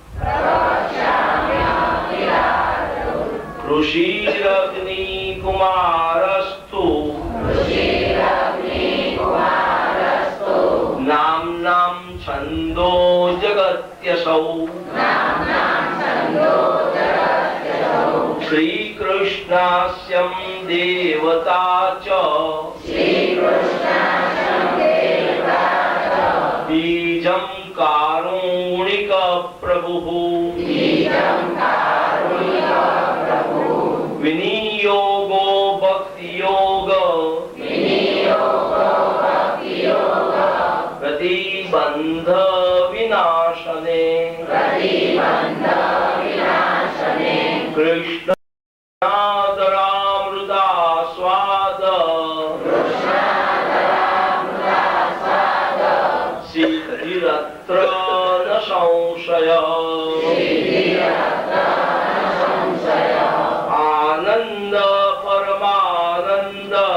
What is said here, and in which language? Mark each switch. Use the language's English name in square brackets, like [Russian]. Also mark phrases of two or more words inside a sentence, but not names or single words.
[Sanskrit] ઋષિરગ્નિ કુમારસ્તુ નામ્નાં છંદો જગત્યસૌ શ્રીકૃષ્ણાસ્યં દેવતા ચ બીજં કારુણ્ય प्रभुः विनियोगो भक्तियोग प्रतिबंध विनाशने कृष्ण नादरामृता स्वाद सिद्धिरत्र न संशय आनंद परमानंद